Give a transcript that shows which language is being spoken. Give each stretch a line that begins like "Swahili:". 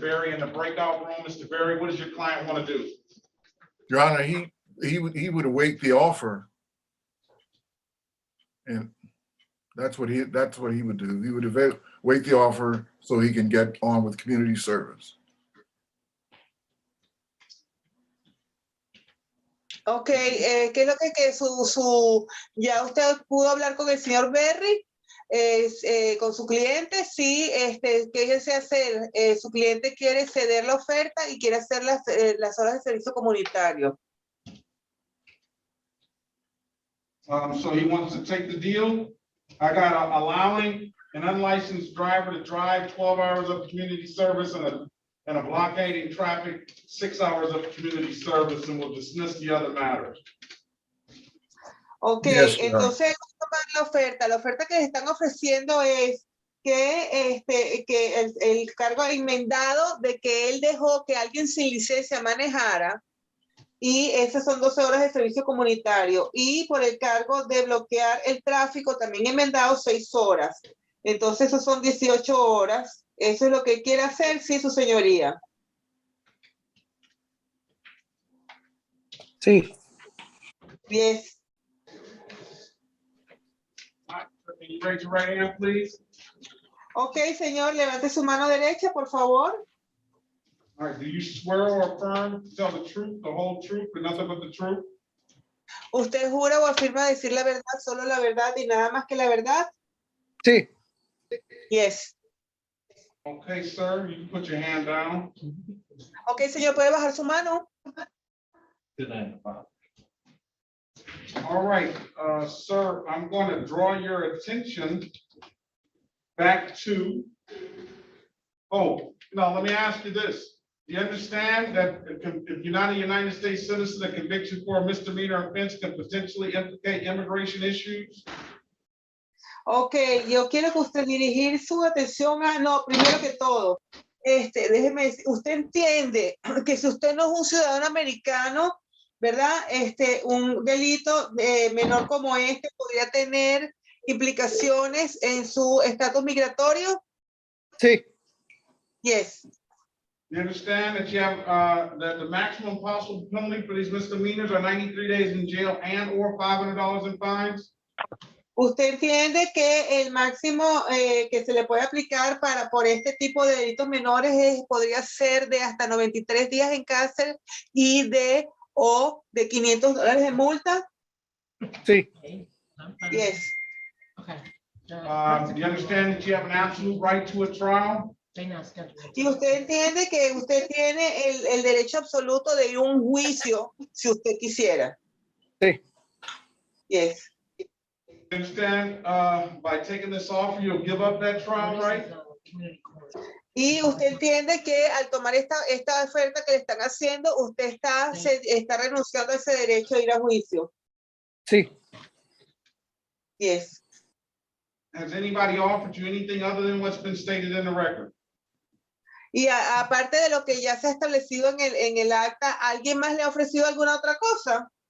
English: Berry in the breakout room. Mr. Berry, what does your client want to do? Your Honor, he would await the offer. And that's what he would do. He would wait the offer so he can get on with community service.
Spanish: Ok, ¿qué es lo que ya usted pudo hablar con el señor Berry, con su cliente? Sí, ¿qué desea hacer? Su cliente quiere ceder la oferta y quiere hacer las horas de servicio comunitario.
English: So he wants to take the deal. I got allowing an unlicensed driver to drive 12 hours of community service and a blockading traffic, 6 hours of community service, and we'll dismiss the other matters. Ok, Yes,
Spanish: entonces la oferta que les están ofreciendo es que, que el cargo enmendado de que él dejó que alguien sin licencia manejara, y esas son 12 horas de servicio comunitario, y por el cargo de bloquear el tráfico también enmendado 6 horas. Entonces esos son 18 horas. Eso es lo que quiere hacer, sí, su señoría. Sí.
English: Yes. Can you raise your right hand, please?
Spanish: Ok, señor, levante su mano derecha, por favor.
English: All right, do you swear or affirm to tell the truth, the whole truth, and nothing but the truth?
Spanish: ¿Usted jura o afirma decir la verdad, solo la verdad y nada más que la verdad? Sí.
English: Yes. Okay, sir, you can put your hand down.
Spanish: Ok, señor, ¿puede bajar su mano?
English: All right, sir, I'm going to draw your attention back to, now let me ask you this. Do you understand that if you're not a United States citizen, a conviction for a misdemeanor offense can potentially implicate immigration issues?
Spanish: Ok, yo quiero que usted dirigir su atención a, no, primero que todo, déjeme decir, usted entiende que si usted no es un ciudadano americano, ¿verdad? Un delito menor como este podría tener implicaciones en su estatus migratorio. Sí.
English: Yes. You understand that you have that the maximum possible penalty for these misdemeanors are 93 days in jail and or $500 in fines?
Spanish: Usted entiende que el máximo que se le puede aplicar por este tipo de delitos menores podría ser de hasta 93 días en cárcel y de $500 de multa. Sí.
English: Yes. Do you understand that you have an absolute right to a trial?
Spanish: Y usted entiende que usted tiene el derecho absoluto de ir a un juicio si usted quisiera. Sí.
English: Yes. You understand by taking this offer, you'll give up that trial right?
Spanish: Y usted entiende que al tomar esta oferta que le están haciendo, usted está renunciando a ese derecho de ir a juicio. Sí.
English: Yes. Has anybody offered you anything other than what's been stated in the record?
Spanish: Y aparte de lo que ya se ha establecido en el acta, ¿alguien más le ha ofrecido alguna otra cosa?